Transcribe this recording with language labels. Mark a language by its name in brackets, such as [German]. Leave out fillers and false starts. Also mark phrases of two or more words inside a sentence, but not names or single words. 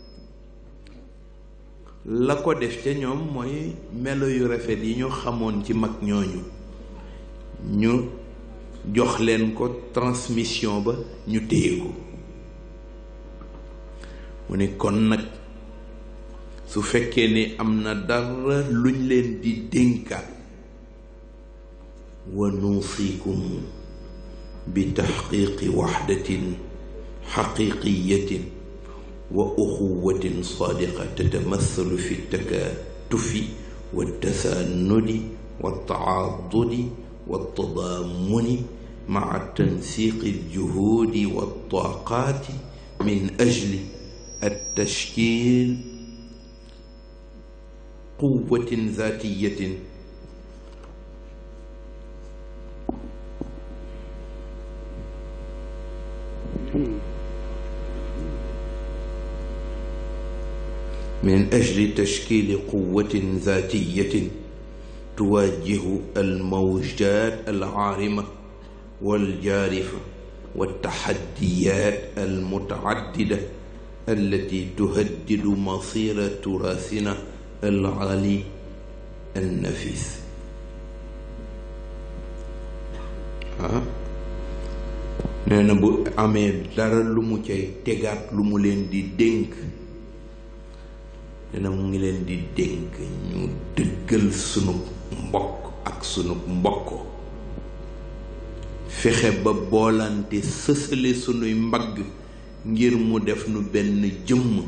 [Wolof] la ko def ca ñoom mooy melo yu rafet yi ñu xamoon ci mag ñooñu, ñu jox leen ko transmission ba ñu téye ko. mu ne kon nag su fekkee ni am na dara luñ leen di dénkaat, [Arabic] ونوصيكم بتحقيق وحدة حقيقية وأخوة صادقة تتمثل في التكاتف والتساند والتعاضد والتضامن مع تنسيق الجهود والطاقات من أجل التشكيل قوة ذاتية من أجل تشكيل قوة ذاتية تواجه الموجات العارمة والجارفة والتحديات المتعددة التي تهدد مصير تراثنا العالي النفيس. [Wolof] nee na bu amee dara lu mu cay tegaat lu mu leen di dénk, dina mu ngi leen di dénk ñu dëggal sunu mbokk ak sunu mbokkoo, fexe ba boolante sësale sunuy mbagg ngir mu def nu benn jëmm.